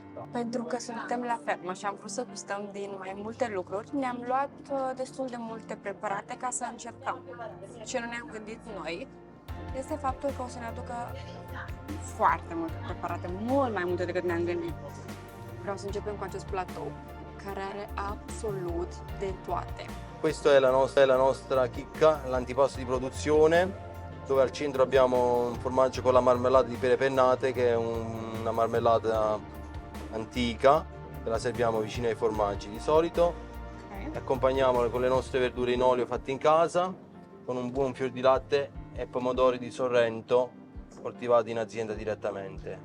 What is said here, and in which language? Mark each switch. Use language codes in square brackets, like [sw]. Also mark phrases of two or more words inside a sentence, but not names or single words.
[ro] Pentru că suntem la fermă și am vrut să gustăm din mai multe lucruri, ne-am luat destul de multe preparate ca să încercăm. Ce nu ne-am gândit noi este faptul că o să ne aducă foarte multe preparate, mult mai multe decât ne-am gândit. Vreau să începem cu acest platou, care are absolut de toate. [it] Questa è la nostra chicca, l'antipasto di produzione, dove al centro abbiamo un formaggio con la marmellata di pere pennate, che è una marmellata antica, che la serviamo vicino ai formaggi di solito. Accompagniamola con le nostre verdure in olio fatte in casa, con un buon fior di latte e pomodori di Sorrento coltivati in azienda direttamente.